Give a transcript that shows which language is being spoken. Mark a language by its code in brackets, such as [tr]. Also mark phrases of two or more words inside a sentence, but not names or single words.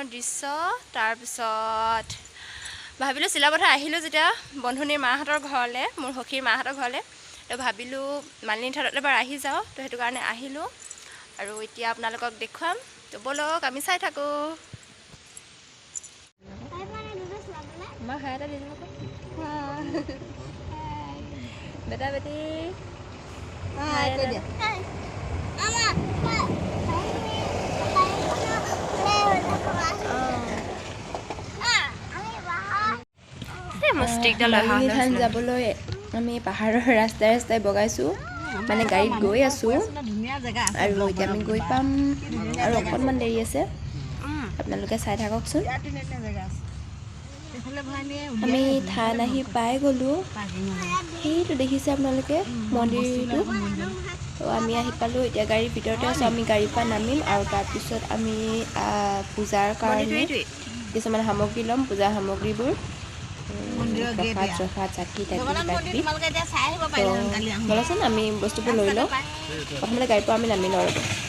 [as] দৃশ্য তাৰ পিছত ভাবিলো শিলাপথাৰ আহিলো যেতিয়া বন্ধুনীৰ মাহঁতৰ ঘৰলে মোৰ হকিৰ মাহঁতৰ ঘৰলে তো ভাবিলো মালিনী থানত এবাৰ আহি যাও তো হেতু কাৰণে আহিলো আৰু এতিয়া আপোনালোকক দেখুৱাম তো বলক আমি চাই থাকো মা হায়টা দি দিব [hi] बेटा बेटी हाय कर दिया [as] मालिनी थान যাবলৈ আমি পাহাৰৰ ৰাস্তাই ৰাস্তাই বগাইছো মানে গাড়ীত গৈ আছো আৰু এতিয়া আমি গৈ পাম আৰু অকণমান দেৰি আছে আপোনালোকে চাই থাককচোন আমি থান আহি পাই গলো সেইটো দেখিছে আপোনালোকে মন্দিৰটো তো আমি আহি পালো এতিয়া গাড়ীৰ ভিতৰতে আছো আমি গাড়ীৰ পৰা নামিম আৰু তাৰ পিছত আমি পূজাৰ কাৰণে কিছুমান সামগ্ৰী ল'ম পূজাৰ সামগ্ৰীবোৰ প্ৰসাদ চাকি তাকি বলচোন আমি বস্তুবোৰ লৈ লওঁ প্ৰথমতে গাড়ীৰ পৰা আমি নামি লওঁ আৰু